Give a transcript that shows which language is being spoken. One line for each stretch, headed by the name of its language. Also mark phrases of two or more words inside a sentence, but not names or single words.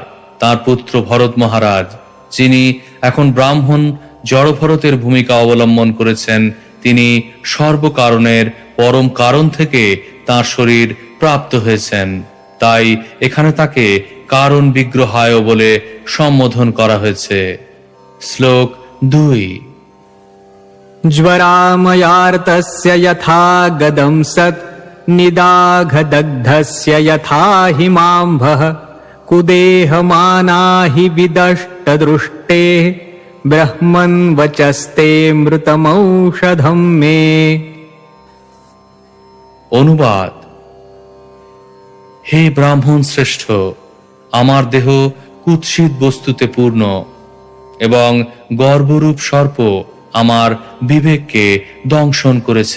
Bangla: তার পুত্র ভরত মহারাজ, যিনি এখন ব্রাহ্মণ জড়ভরতের ভূমিকা অবলম্বন করেছেন, তিনি সর্বকারণের পরম কারণ থেকে তার শরীর প্রাপ্ত হয়েছেন। তাই এখানে তাকে কারণ বিগ্রহায় বলে সম্বোধন করা হয়েছে। শ্লোক 2।
Sanskrit: ज्वरामयार्तस्य यथा गदं सत् निदाघदग्धस्य यथा हिमाम्भः कुदेहमाना हि विदष्टदृष्टे ब्रह्मन् वचस्ते मृतमौषधं मे।
Bangla: অনুবাদ: হে ব্রাহ্মণ শ্রেষ্ঠ, আমার দেহ কুৎসিত বস্তুতে পূর্ণ এবং গর্ভরূপ সর্প আমার বিবেককে দংশন করেছে।